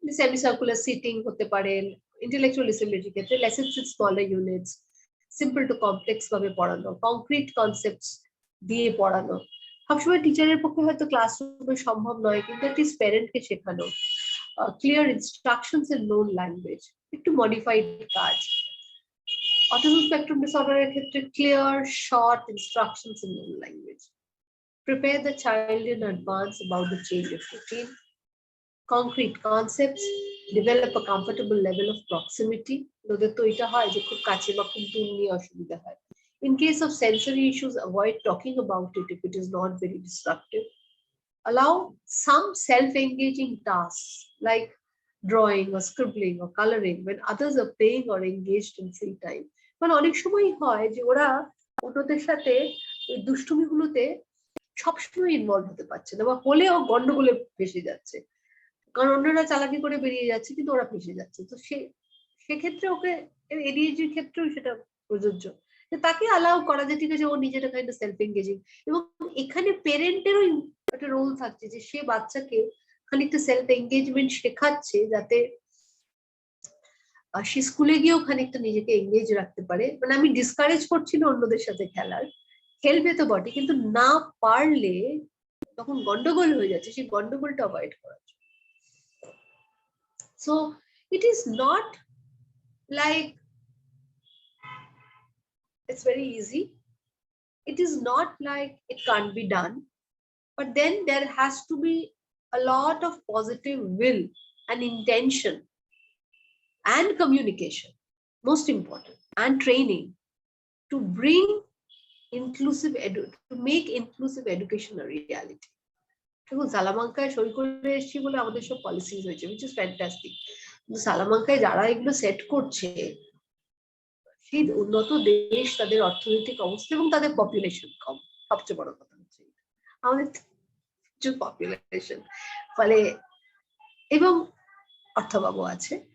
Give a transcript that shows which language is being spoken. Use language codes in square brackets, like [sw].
[en] semi circular seating [bn] হতে পারেন, [en] intellectual disability ক্ষেত্রে lessons in smaller units, simple to complex [bn] ভাবে পড়ানো, [en] concrete concepts [bn] দিয়ে পড়ানো। সবসময় টিচারের পক্ষে হয়তো ক্লাসরুমে সম্ভব নয়, কিন্তু অ্যাটলিস্ট প্যারেন্টকে শেখানো, [en] clear instructions in known language, [bn] একটু মডিফাইড কাজ। [en] Autism spectrum ডিসঅর্ডারের ক্ষেত্রে clear short instructions in known language. Prepare the child in advance about the change of routine, concrete concepts, develop a comfortable level of proximity. [bn] ওদের তো এটা হয় যে খুব কাছে বা খুব দূর নিয়ে অসুবিধা হয়। [en] In case of sensory issues, avoid talking about it if it is not very disruptive. Allow some self-engaging tasks like drawing or scribbling or coloring when others are playing or engaged in free time. [bn] মানে অনেক সময় হয় যে ওরা অন্যদের সাথে ওই দুষ্টুমিগুলোতে সবসময় ইনভলভ হতে পারছে না, বা হলেও গন্ডগোলে ফেসে যাচ্ছে, কারণ অন্যরা চালাকি করে বেরিয়ে যাচ্ছে কিন্তু ওরা ফেসে যাচ্ছে। তো সেক্ষেত্রে ওকে এডিএইচডির ক্ষেত্রেও সেটা প্রযোজ্য, তাকে অ্যালাউ করা যে ঠিক আছে ও নিজেটা [en] Kind of self engaging. [bn] এবং এখানে পেরেন্টেরও একটা রোল থাকছে যে সে বাচ্চাকে খানিকটা সেলফ এঙ্গেজমেন্ট শেখাচ্ছে, যাতে সে স্কুলে গিয়েও খানিকটা নিজেকে এঙ্গেজ রাখতে পারে। মানে আমি ডিসকারেজ করছি না অন্যদের সাথে খেলার, খেলবে তো বটে, কিন্তু না পারলে তখন গন্ডগোল হয়ে যাচ্ছে, সেই গন্ডগোলটা অ্যাভয়েড করার জন্য। [en] So it is not like it's very easy, it is not like it can't be done, but then there has to be a lot of positive will and intention and communication, most important, and training to bring to make inclusive education a reality. [bn] দেখুন সালামাঙ্কায় সই করে এসেছি বলে আমাদের সব policies হয়েছে, [en] which is fantastic, [bn] কিন্তু সালামাঙ্কায় যারা এগুলো সেট করছে সেই উন্নত দেশ, তাদের অর্থনৈতিক অবস্থা এবং তাদের পপুলেশন কম। সবচেয়ে বড় কথা হচ্ছে আমাদের পপুলেশন, ফলে এবং অর্থভাবও আছে,